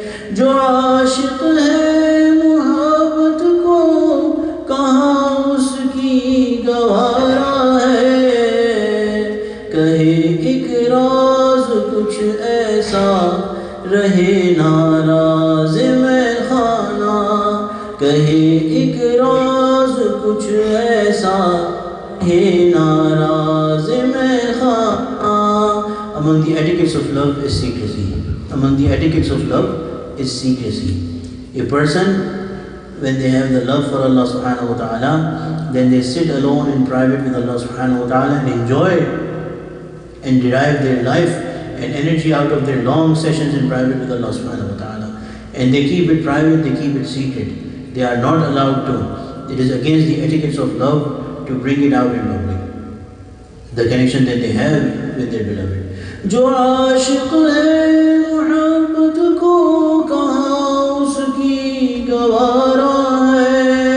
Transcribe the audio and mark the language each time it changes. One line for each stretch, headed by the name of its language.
Urdu: جو عاشق ہے محبت کو کہاں اس کی گوارا ہے، کہے ایک راز کچھ ایسا رہے ناراض میں خانہ، کہے ایک راز کچھ ایسا ہے ناراض میں خانہ۔
English: Among the etiquettes of love is secrecy. Among the etiquettes of love is secrecy. A person, when they have the love for Allah subhanahu wa ta'ala, then they sit alone in private with Allah subhanahu wa ta'ala and enjoy and derive their life and energy out of their long sessions in private with Allah subhanahu wa ta'ala. And they keep it private, they keep it secret. They are not allowed to. It is against the etiquettes of love to bring it out in public, the connection that they have with their beloved.
Urdu: جو عاشق ہے محبت کو کہاں اس کی گوارا ہے،